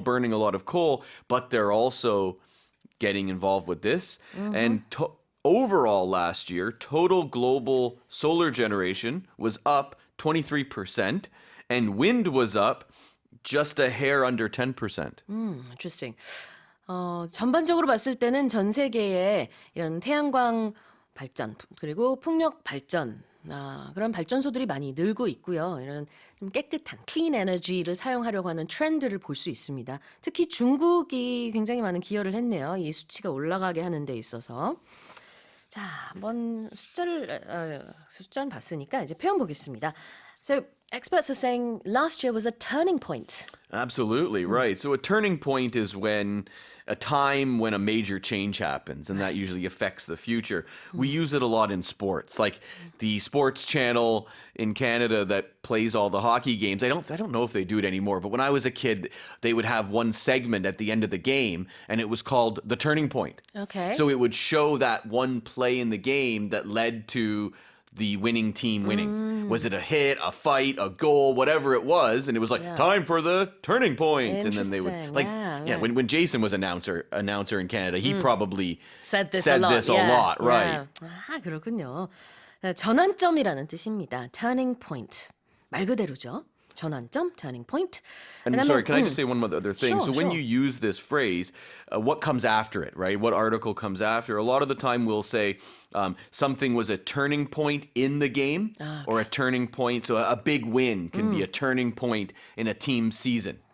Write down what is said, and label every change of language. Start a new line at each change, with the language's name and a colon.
English: burning a lot of coal, but they're also getting involved with this. And overall last year, total global solar generation was up 23%, and wind was up just a hair under 10%. Interesting.
Korean: 전반적으로 봤을 때는 전 세계에 이런 태양광 발전 그리고 풍력 발전 그런 발전소들이 많이 늘고 있고요. 이런 좀 깨끗한 클린 에너지를 사용하려고 하는 트렌드를 볼 수 있습니다. 특히 중국이 굉장히 많은 기여를 했네요. 이 수치가 올라가게 하는 데 있어서. 자, 한번 숫자는 봤으니까 이제 표현 보겠습니다.
English: So experts are saying last year was a turning point. Absolutely, right. So a turning point is when a time when a major change happens, and that usually affects the future. We use it a lot in sports, like the sports channel in Canada that plays all the hockey games. I don't know if they do it anymore, but when I was a kid, they would have one segment at the end of the game, and it was called the turning point. Okay. So it would show that one play in the game that led to the winning team winning. Was it a hit, a fight, a goal, whatever it was? And it was like, time for the turning point. And then they would Interesting. Yeah. when Jason was announcer in Canada, he probably said this a lot. right?
Korean: 아, 그렇군요. 전환점이라는 뜻입니다. Turning point. 말 그대로죠. 전환점, turning point.
English: And I'm sorry, can I just say one other thing? Sure, So when sure. you use this phrase, what comes after it, right? What article comes after? A lot of the time we'll say something was a turning point in the game or a turning point. So a big win can be a turning point in a team season.